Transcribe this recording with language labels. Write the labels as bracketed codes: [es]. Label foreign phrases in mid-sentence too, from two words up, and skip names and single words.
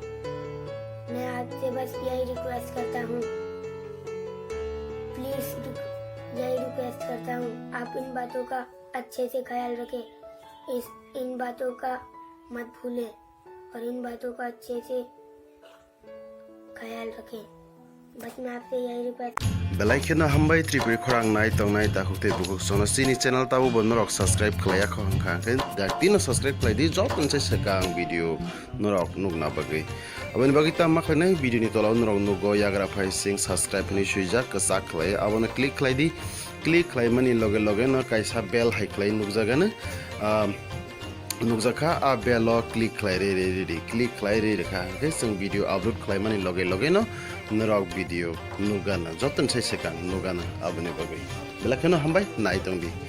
[hi] मैं आपसे बस यही रिक्वेस्ट करता हूँ, प्लीज यही रिक्वेस्ट करता हूँ, आप इन बातों का अच्छे से ख्याल रखें। इन बातों का मत भूलें और इन बातों का अच्छे से ख्याल रखें। बस मैं आपसे यही रिक्वेस्ट। [trp] बेलाइखिना हमबाय त्रिपुरी खरांग नाय तंगनाय ताखुते बुक सोना सिनी चैनल ताबो बनरक सब्सक्राइब खलायाखो हंखांखे दातिनो सब्सक्राइब खलायदि जतनसे सेकां वीडियो नरक नुगना बगै अबनि बगिता माखने वीडियो नि तलाव नरक नुगो याग्रा फाइ सिंग सब्सक्राइब नि सुइजा कसा खलाय अबने क्लिक खलायदि क्लिक खलायमानि लगे लगे न कायसा बेल हाइ खलाय नुगजागानो नुकजाखा आ बेल क्लिक खलाय रे क्लिक खलाय रे रेखा के जों [en] video upload [trp] खलायमानि लगे लगे न नरक वीडियो नुगाना जतन से सेकां नुगाना अबनि बगै बेलाखनो हमबाय नाय तंगदि।